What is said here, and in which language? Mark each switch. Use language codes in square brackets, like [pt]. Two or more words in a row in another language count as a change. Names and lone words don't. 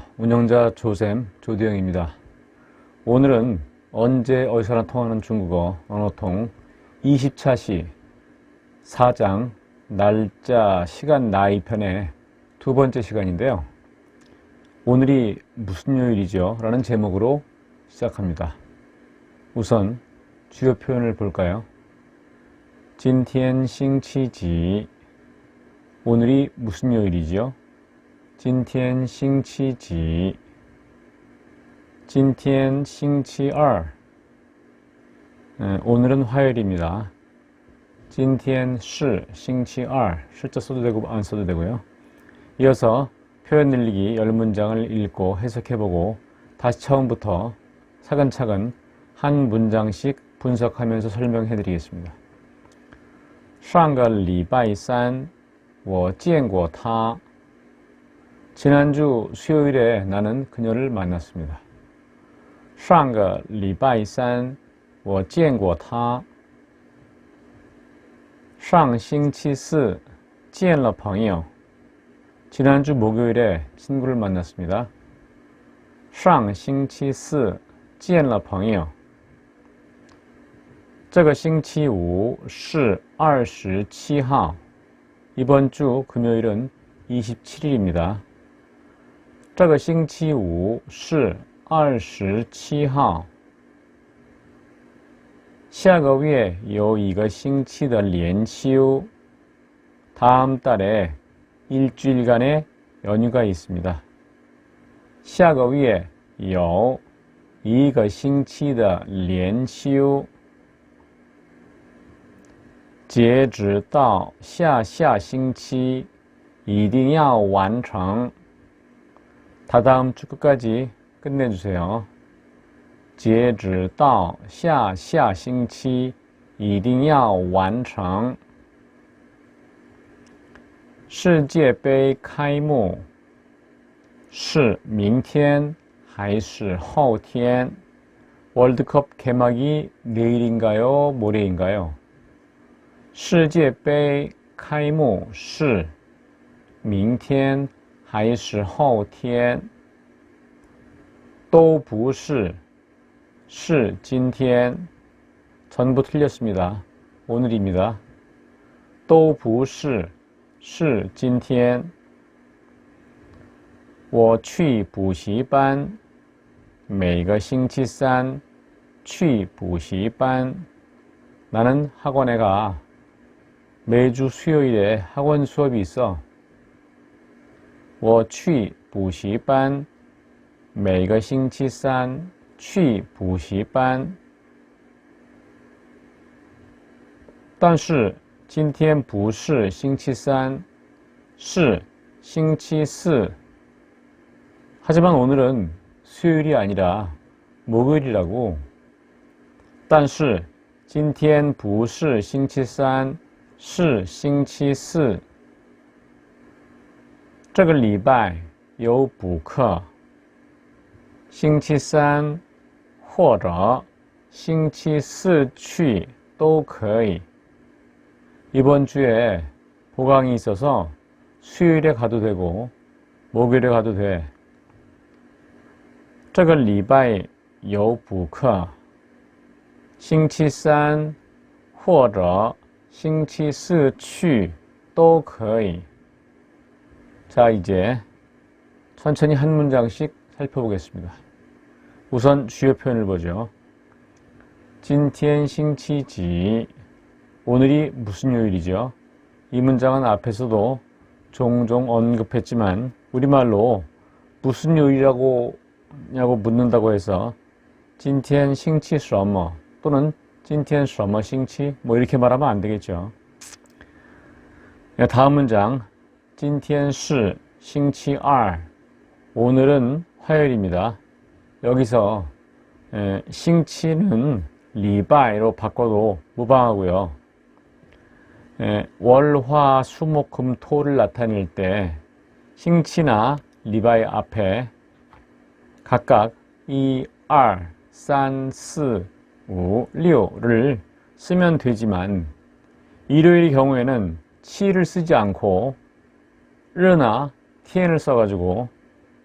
[ko] 운영자 조쌤 조대영입니다. 오늘은 언제 어디서나 통하는 중국어 언어통 20차 시 4장 날짜 시간 나이 편의 두 번째 시간인데요. 오늘이 무슨 요일이죠? 라는 제목으로 시작합니다. 우선 주요 표현을 볼까요? [zh] 今天星期几 [ko] 오늘이 무슨 요일이죠? [zh] 今天星期几今天星期二 [ko] 오늘은 화요일입니다. [zh] 今天是星期二 [ko] 실제 써도 되고 안 써도 되고요. 이어서 표현 늘리기 10문장을 읽고 해석해보고 다시 처음부터 차근차근 한 문장씩 분석하면서 설명해 드리겠습니다. [zh] 上个礼拜三我见过他 [ko] 지난주 수요일에 나는 그녀를 만났습니다. [zh] 上个礼拜三我见过他上星期四见了朋友 [ko] 지난주 목요일에 친구를 만났습니다. [zh] 上星期四见了朋友这个星期五是27号 [ko] 이번 주 금요일은 27일입니다. [zh] 这个星期五是27号下个月有一个星期的连休 [ko] 다음 달에 일주일간의 연휴가 있습니다. [zh] 下个月有一个星期的连休截止到下下星期一定要完成 [ko] 다다음 주 끝까지 끝내주세요. [zh] 截止到下下星期一定要完成世界杯开幕是明天还是后天 [ko] 월드컵 개막이 내일인가요? 모레인가요? [zh] 世界杯开幕是明天还是后天都不是是今天 [ko] 전부 틀렸습니다. 오늘입니다. [zh] 都不是是今天我去补习班每个星期三去补习班 [ko] 나는 학원에 가 매주 수요일에 학원 수업이 있어 [zh] 我去补习班每个星期三去补习班但是今天不是星期三是星期四 [ko] 하지만 오늘은 수요일이 아니라 목요일이라고 [zh] 但是今天不是星期三是星期四这个礼拜有补课星期三或者星期四去都可以 [ko] 이번 주에 보강이 있어서 수요일에 가도 되고 목요일에 가도 돼 [zh] 这个礼拜有补课星期三或者星期四去都可以 [ko] 자, 이제 천천히 한 문장씩 살펴보겠습니다. 우선 주요 표현을 보죠. [zh] 今天星期几 [ko] 오늘이 무슨 요일이죠? 이 문장은 앞에서도 종종 언급했지만 우리말로 무슨 요일이라고 묻는다고 해서 [zh] 今天星期什么 [ko] 또는 [zh] 今天什么星期 [ko] 뭐 이렇게 말하면 안 되겠죠. 다음 문장 [zh] 今天是星期二 [ko] 오늘은 화요일입니다. 여기서 星期는 리바이로 바꿔도 무방하고요. 월, 화, 수, 목, 금, 토를 나타낼 때 星期나 리바이 앞에 각각 2, 3, 4, 5, 6를 쓰면 되지만 일요일의 경우에는 7을 쓰지 않고 르나 tn을 써가지고